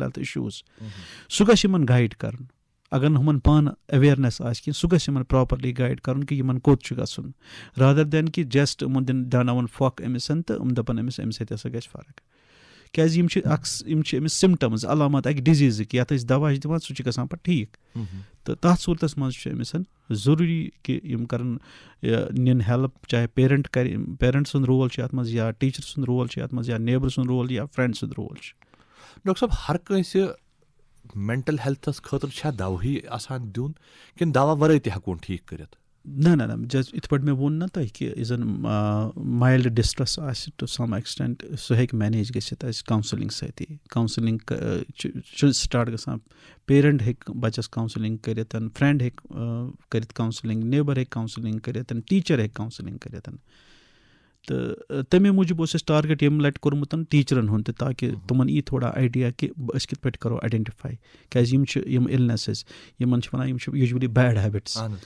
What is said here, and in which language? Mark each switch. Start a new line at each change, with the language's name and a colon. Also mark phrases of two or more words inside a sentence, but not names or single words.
English: health issues
Kashmiri: سُہ گژھِ یِمن گایِڈ کرُن اگر نہٕ ہُمن پانہٕ ایویرنیس آسہِ کینٛہہ سُہ گژھِ یِمن
English: properly guide
Kashmiri: کرُن کہِ یِمن کوٚت چھُ گژھُن
English: rather than
Kashmiri: کہِ جسٹ یِمن دیٛاناوُن پھۄکھ أمِس تہٕ یِم دپن أمِس اَمہِ سۭتۍ ہسا گژھِ فرق کیازِ یِم چھِ أمِس سِمٹمٕز علامات اَکہِ ڈِزیٖزٕکۍ یَتھ أسۍ دوا چھِ دِوان سُہ چھُ گژھان پتہٕ ٹھیٖک تہٕ تَتھ صوٗرتس منٛز چھُ أمِس ضروٗری کہِ یِم کرن نِن ہیلٕپ چاہے پیرنٹ کرِ پیرنٹ سُنٛد رول چھُ اَتھ منٛز یا ٹیٖچر سُنٛد رول چھُ اَتھ منٛز یا نیبر سُنٛد رول یا فرٛٮ۪نٛڈ سُنٛد رول چھُ. ڈاکٹر صٲب ہر کٲنٛسہِ
English: mental health
Kashmiri: خٲطرٕ چھا دواہٕے آسان دیُن کِنہٕ دوا ورٲے تہِ ہٮ۪کون ٹھیٖک کٔرِتھ؟ نہ یِتھ پٲٹھۍ مےٚ ووٚن نہ تۄہہِ کہِ یُس زَن
English: mild distress
Kashmiri: آسہِ
English: to some extent
Kashmiri: سُہ ہیٚکہِ مینیج گٔژھِتھ اَسہِ کاوسلِنٛگ سۭتی. کاوسلِنٛگ چھُ سٹاٹ گژھان پیرنٹ ہیٚکہِ بَچَس کاوسلِنٛگ کٔرِتھ فرٛٮ۪نٛڈ ہیٚکہِ کٔرِتھ کاوسلِنٛگ نیبر ہیٚکہِ کاوسلِنٛگ کٔرِتھ ٹیٖچر ہیٚکہِ کاوسلِنٛگ کٔرِتھ تہٕ تَمے موٗجوٗب اوس اَسہِ ٹارگیٹ ییٚمہِ لَٹہِ کوٚرمُت ٹیٖچرَن ہُنٛد تہِ تاکہِ تِمن یی تھوڑا آیڈیا کہِ أسۍ کِتھ پٲٹھۍ کَرو آیڈٮ۪نٹِفاے کیٛازِ یِم چھِ یِم اِلنٮ۪سٕز یِمن چھِ وَنان یِم چھِ
English: usually bad habits